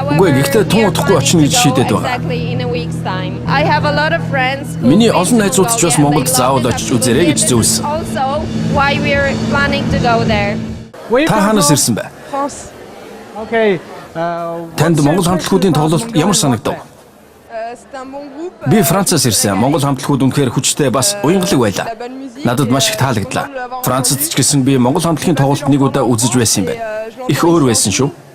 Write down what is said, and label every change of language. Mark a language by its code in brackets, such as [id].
[mn] Үгүй, гэхдээ тун удахгүй очно гэж шийдээд байгаа. [en] I have a lot of friends. [mn] Миний олон найзууд ч бас Монголд заавал очиж үзээрэй гэж зөвлөсөн. [en] Also why we're planning to go there. [mn] Та хаанаас ирсэн бэ? [en] Okay. [mn] Танд Монгол хамтлагуудын тоглолт ямар санагдав? Би Францаас ирсэн. Монгол хамтлагууд үнэхээр хүчтэй бас уянгалаг байлаа. Надад маш их таалагдлаа. Францад ч гэсэн би Монгол хамтлагийн тоглолт нэг удаа үзэж байсан юм байна. Их өөр байсан шүү.